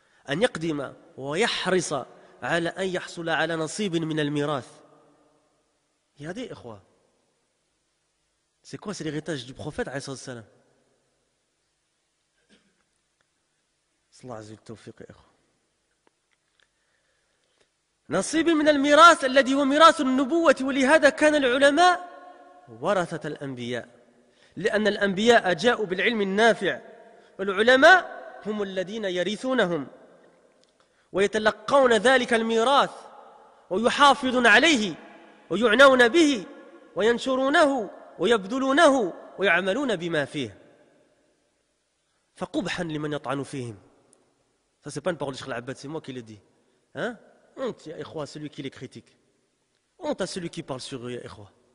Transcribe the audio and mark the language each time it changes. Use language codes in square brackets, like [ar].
[ar] أن يقدم ويحرص على أن يحصل على نصيب من الميراث. [fr] Il y a des إخوة. C'est quoi? C'est l'héritage du prophète [ar] عليه الصلاة والسلام. صلى الله عليه وسلم التوفيق يا إخوة. نصيب من الميراث الذي هو ميراث النبوة، ولهذا كان العلماء ورثة الأنبياء، لأن الأنبياء جاءوا بالعلم النافع، والعلماء هم الذين يرثونهم ويتلقون ذلك الميراث ويحافظون عليه ويعنون به وينشرونه ويبذلونه ويعملون بما فيه. فقبحا لمن يطعن فيهم. [fr] Ça c'est pas une parole de Cheikh Al-Abbad, c'est moi qui le dis. Hein? Honte [ar] ya ikhwa [fr] celui qui les critique. Honte à celui qui parle sur eux [ar] ya ikhwa.